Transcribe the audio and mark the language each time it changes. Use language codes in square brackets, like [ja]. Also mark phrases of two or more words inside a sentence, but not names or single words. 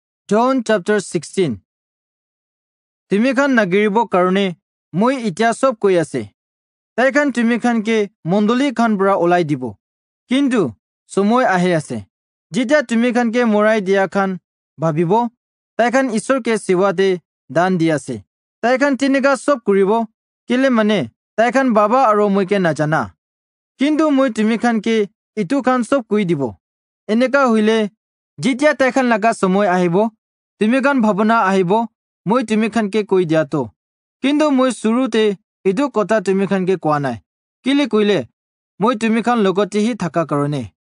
[en] John chapter 16. [nag] Timikhan nagiribo karone moi itia sob koi ase. Taikhan timikhan ke mondoli khan bra olai dibo. Kintu somoy ahe ase. Jita timikhan ke morai dia khan bhabibo. Taikhan Ishor ke siwate dan dia ase. Taikhan tiniga sob kuribo. Kile mane taikhan baba aro moi ke najana. Kintu moi timikhan ke itu khan sob kui dibo. Eneka huile jitia taikhan laga somoy ahibo. Timikhan bhabana ahibo. Moi timikhan ke koi dia to. Kintu moi surute itu kota timikhan ke koa nai. Kile kuile moi timikhan logoti hi thaka karone.